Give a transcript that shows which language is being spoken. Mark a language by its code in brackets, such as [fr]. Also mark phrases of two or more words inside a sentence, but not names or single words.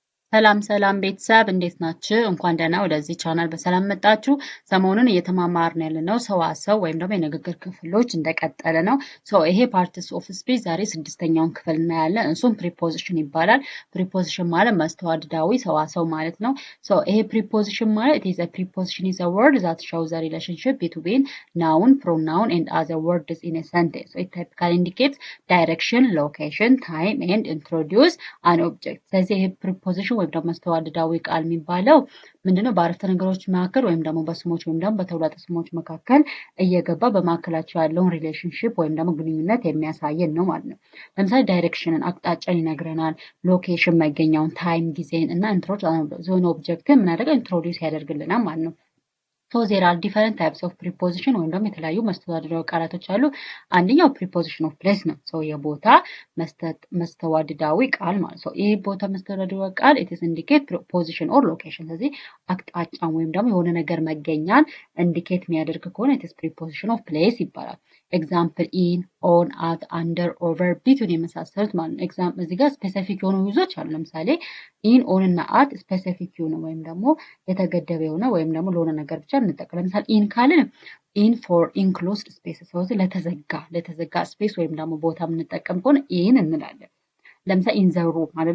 [am] ሰላም ቤተሰብ እንዴት ናችሁ? እንኳን ደህና ወደዚህ ቻናል በሰላም መጣችሁ። ሰሞኑን እየተማማርን ያለነው ሰዋሰው ወይም ደግሞ የንግግር ክፍሎች እንደቀጠለ ነው። ይሄ [en] parts of speech [am] ዛሬ ስድስተኛውን ክፍል እናያለን። እሱም ፕሪፖዚሽን ይባላል። ፕሪፖዚሽን ማለት መስተዋድዳዊ ሰዋሰው ማለት ነው። ይሄ ፕሪፖዚሽን ማለት [en] it is a preposition is a word that shows the relationship between noun, pronoun and other words in a sentence. So it typically indicates direction, location, time and introduce an object. [am] ስለዚህ ይሄ ፕሪፖዚሽን ወይም ደግሞ መስተዋድዳዊ ቃል የሚባለው ምንድነው? በአረፍተ ነገሮች መካከል ወይም ደግሞ በስሞች ወይም ደግሞ በተውላጠ ስሞች መካከል እየገባ በመካከላቸው ያለውን ሪሌሽንሺፕ ወይም ደግሞ ግንኙነት የሚያሳየን ነው ማለት ነው። ለምሳሌ ዳይሬክሽንን አቅጣጫን ይነግረናል፣ ሎኬሽን መገኛውን፣ ታይም ጊዜን እና ዞን ኦብጀክትን ምን ያደርጋል? ኢንትሮዲውስ ያደርግልናል ማለት ነው። [en] there are different types of preposition [am] ወይም ደግሞ የተለያዩ መስተዋድዳዊ ቃላቶች አሉ። አንደኛው [en] preposition of place [am] ነው። የቦታ መስተዋድዳዊ ቃል ማለት ነው። ይሄ ቦታ መስተዋድዳዊ ቃል [en] it is indicate position or location። [am] ስለዚህ አቅጣጫን ወይም ደግሞ የሆነ ነገር መገኛን ኢንዲኬት የሚያደርግ ከሆነ it [en] is preposition of place [am] ይባላል። ኤግዛምፕል [en] in, on, at, under, over, between [am] የመሳሰሉት ማለት ነው። ኤግዛምፕል እዚህ ጋር ስፔሲፊክ የሆኑ ዩዞች አሉ። ለምሳሌ [en] in, on [am] እና አት ስፔሲፊክ የሆነ ወይም ደግሞ የተገደበ የሆነ ወይም ደግሞ ለሆነ ነገር ብቻ እንጠቀም። ለምሳሌ ኢን ካልን [en] in for enclosed space፣ [am] ስለዚህ ለተዘጋ ስፔስ ወይም ደግሞ ቦታ የምንጠቀም ከሆነ ኢን እንላለን። ለምሳሌ [en] in the room [am] አይደለ?